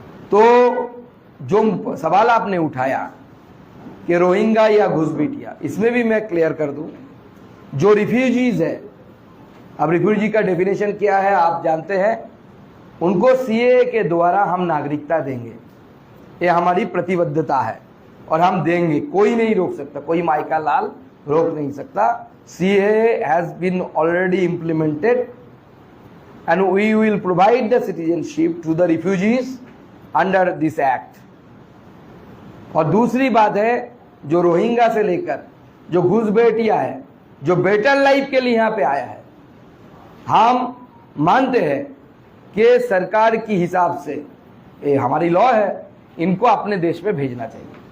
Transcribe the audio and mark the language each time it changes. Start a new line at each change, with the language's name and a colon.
Hindi: तो जो सवाल आपने उठाया कि रोहिंग्या या घुसपैठिया, इसमें भी मैं क्लियर कर दूं, जो रिफ्यूजीज है, अब रिफ्यूजी का डेफिनेशन क्या है आप जानते हैं, उनको सीए के द्वारा हम नागरिकता देंगे, ये हमारी प्रतिबद्धता है और हम देंगे, कोई नहीं रोक सकता, कोई माइका लाल रोक नहीं सकता।
English: CA has been already implemented and we will provide the citizenship to the refugees under this act.
Hindi: और दूसरी बात है, जो रोहिंग्या से लेकर जो घुसपैठिया है, जो बेटर लाइफ के लिए यहाँ पे आया है, हम मानते हैं कि सरकार की हिसाब से ये हमारी लॉ है, इनको अपने देश में भेजना चाहिए।